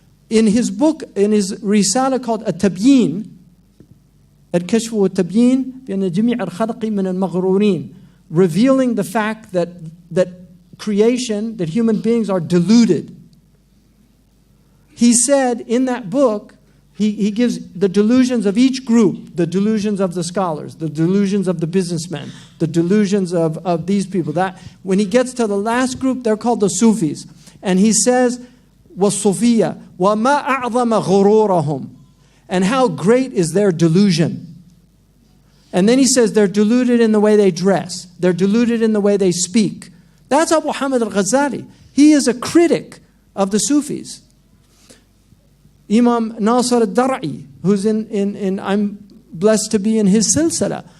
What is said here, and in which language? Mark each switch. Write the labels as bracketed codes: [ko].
[en] In his book, in his risala called At-Tabyin, Al-Kashf wa At-Tabyin, [ar] بأن جميع الخلق من المغرورين, [en] revealing the fact that creation, that human beings are deluded. He said in that book, he gives the delusions of each group, the delusions of the scholars, the delusions of the businessmen, the delusions of these people. That when he gets to the last group, they're called the Sufis. And he says, [ar] وَالصُّفِيَّةِ وَمَا أَعْظَمَ غُرُورَهُمْ. [en] And how great is their delusion. And then he says they're deluded in the way they dress. They're deluded in the way they speak. That's Abu Hamid al-Ghazali. He is a critic of the Sufis. Imam Nasr al-Dar'i, who's in I'm blessed to be in his silsila.